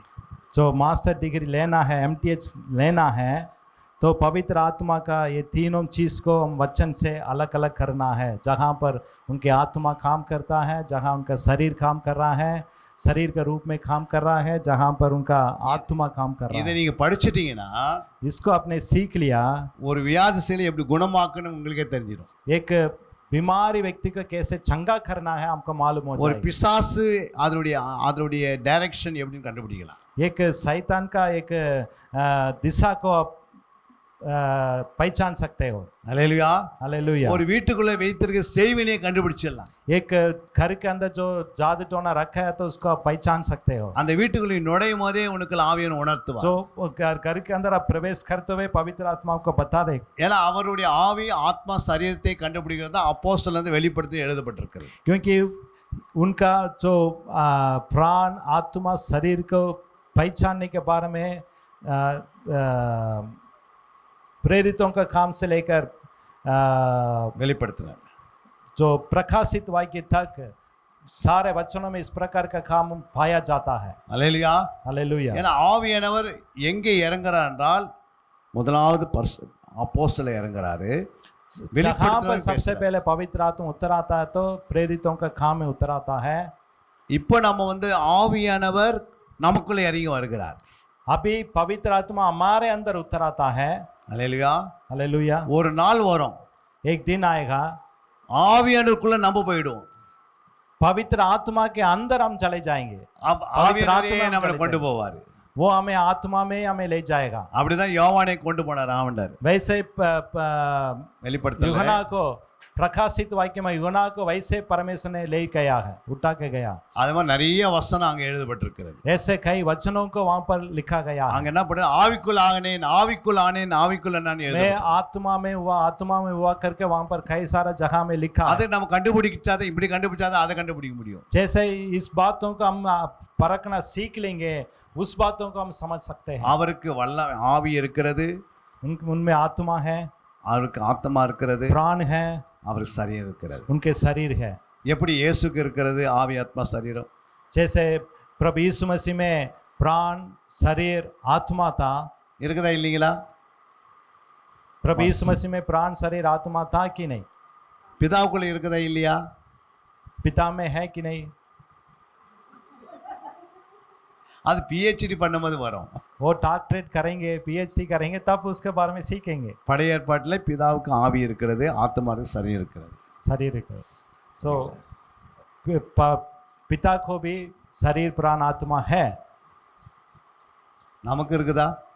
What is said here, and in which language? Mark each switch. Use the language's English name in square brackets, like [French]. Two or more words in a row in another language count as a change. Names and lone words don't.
[Hindi] जो [English] master degree [Hindi] लेना है, MTH लेना है, तो पवित्र आत्मा का ये तीनों चीज़ को हम वचन से अलग अलग करना है। जहाँ पर उनके आत्मा काम करता है, जहाँ उनका शरीर काम कर रहा है, शरीर के रूप में काम कर रहा है, जहाँ पर उनका आत्मा काम कर रहा [Tamil] இதை [Hindi] है। [Tamil] நீங்க படிச்சிட்டீங்கன்னா [Hindi] इसको आपने सीख लिया, [Tamil] ஒரு வியாதிசையில எப்படி குணமாக்கணும் உங்களுக்கே தெரிஞ்சிடும்। [Hindi] एक बीमारी व्यक्ति को कैसे चंगा करना है हमको मालूम हो [Tamil] ஒரு [Hindi] जाएगा। [Tamil] பிசாசு அதனுடைய அதனுடைய டைரக்ஷன் எப்படின்னு கண்டுபிடிக்கலாம்। [Hindi] एक शैतान का एक दिशा को आप पहचान सकते हो। [Tamil] அல்லேலூயா। [Hindi] हालेलुया। [Tamil] ஒரு வீட்டுக்குள்ள வைத்திருக்க செய்வினையை கண்டுபிடிச்சிடலாம்। [Hindi] एक घर के अंदर जो जादू टोना रखा है तो उसको आप पहचान सकते हो। [Tamil] அந்த வீட்டுக்குள்ள நுழையும் போதே உனக்கு ஆவியான உணர்த்துவா। [Hindi] जो घर के अंदर आप प्रवेश करते हुए पवित्र आत्मा को बता दे, [Tamil] ஏன்னா அவருடைய ஆவி ஆத்மா சரீரத்தை கண்டுபிடிக்கிறது அப்போஸ்தலர்ல இருந்து வெளிப்படுத்தி எழுதப்பட்டிருக்கிறது। [Hindi] क्योंकि उनका जो प्राण आत्मा शरीर को पहचानने के बारे में प्रेरितों का काम से लेकर [Tamil] வெளிப்படுத்துறாங்க। [Hindi] जो प्रकाशित वाक्य तक सारे वचनों में इस प्रकार का काम पाया जाता है। [Tamil] அல்லேலூயா। [Hindi] हालेलुया। [Tamil] ஏன்னா ஆவியானவர் எங்கே இறங்குறார் என்றால் முதலாவது அப்போஸ்தலர் இறங்குறாரு, [Hindi] जहाँ [Tamil] வெளிப்படுத்துறவர் [Hindi] पर सबसे [Tamil] பேசுறார்। [Hindi] पहले पवित्र आत्मा उतर आता है तो प्रेरितों का काम में उतर आता है। [Tamil] இப்போ நம்ம ஆவியானவர் நமக்குள்ள இறங்கி வருகிறார்। [Hindi] अभी पवित्र आत्मा हमारे अंदर उतर आता है। [Tamil] அல்லேலூயா। [Hindi] हालेलुया। [Tamil] ஒரு நாள் வரும் [Hindi] एक दिन आएगा [Tamil] ஆவியானவருக்குள்ள நம்ம போயிடுவோம்। पवित्र आत्मा के अंदर हम चले जाएंगे, ஆவியானவரே ஆத்மா நம்மளை நம்ம கொண்டு போவாரு। [Hindi] वो हमें आत्मा में हमें ले जाएगा। [Tamil] அப்படிதான் யோவானை கொண்டு போனார் ஆண்டவர்। [Hindi] वैसे [Tamil] வெளிப்படுத்தல [Hindi] यूहन्ना को प्रकाशित वाक्य में यूहन्ना को वैसे परमेश्वर ने ले गया है, उठा के गया। [Tamil] அது மாதிரி நிறைய वचனம் அங்க எழுதப்பட்டிருக்கிறது। [Hindi] ऐसे कई वचनों को वहां पर लिखा गया है। [Tamil] அங்க என்ன பண்ண ஆவிக்குள் ஆனேன் ஆவிக்குள் ஆனேன் ஆவிக்குள் நான் [Hindi] मैं [Tamil] எழுத [Hindi] आत्मा में हुआ करके वहां पर कई सारा जगह में लिखा [Tamil] அதை [Hindi] है। [Tamil] நம்ம கண்டுபிடிச்சாத இப்படி கண்டுபிடிச்சாதான் அதை கண்டுபிடிக்க முடியும்। [Hindi] जैसे इस बातों को हम परखना सीख लेंगे, उस बातों को हम समझ सकते हैं। [Tamil] அவருக்கு வல்ல ஆவி இருக்கிறது, [Hindi] उनमें आत्मा है, [Tamil] அவருக்கு ஆத்மா இருக்கிறது, [Hindi] प्राण है, [Tamil] அவருக்கு சரீரம் இருக்கிறது। [Hindi] उनके शरीर है। [Tamil] எப்படி இயேசுக்கு இருக்கிறது ஆவி ஆத்மா சரீரம், [Hindi] जैसे प्रभु यीशु मसीह में प्राण शरीर आत्मा था, [Tamil] இருக்குதா இல்லைங்களா? [Hindi] प्रभु यीशु मसीह में प्राण शरीर आत्मा था कि नहीं? [Tamil] பிதாவுக்குள்ள இருக்குதா இல்லையா? [Hindi] पिता में है कि नहीं? [Tamil] அது PhD பண்ணும்போது வரும். [Hindi] वो डॉक्टरेट करेंगे, PhD करेंगे, तब उसके बारे में सीखेंगे. [Tamil] பழைய ஏற்பாட்டில் பிதாவுக்கு ஆவி இருக்கிறது, ஆத்மாவுக்கு சரீரம் இருக்கிறது. [Hindi] शरीर को सो पिता को भी शरीर प्राण आत्मा है. [Tamil] நமக்கு இருக்குதா?